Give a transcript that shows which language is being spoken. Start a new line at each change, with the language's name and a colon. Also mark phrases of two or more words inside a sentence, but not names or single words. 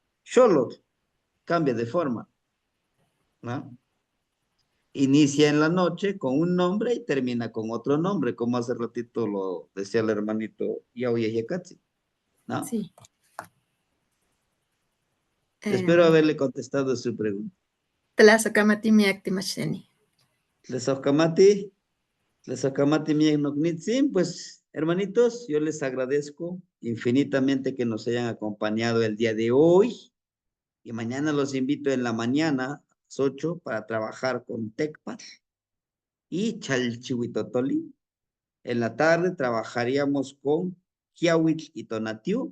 Spanish: Xolotl cambia de forma, ¿no? Inicia en la noche con un nombre y termina con otro nombre, como hace ratito lo decía el hermanito Yaoye Yekatsi, ¿no? Sí. Espero haberle contestado su pregunta.
Nahuatl languages: Tlazokamati miak timacheni. Tlazokamati miak noknitzin,
Spanish: pues, hermanitos, yo les agradezco infinitamente que nos hayan acompañado el día de hoy, y mañana los invito en la mañana a las 8 para trabajar con Tecpat y Chalchihuitotoli. En la tarde trabajaríamos con Kiawitl y Tonatiu.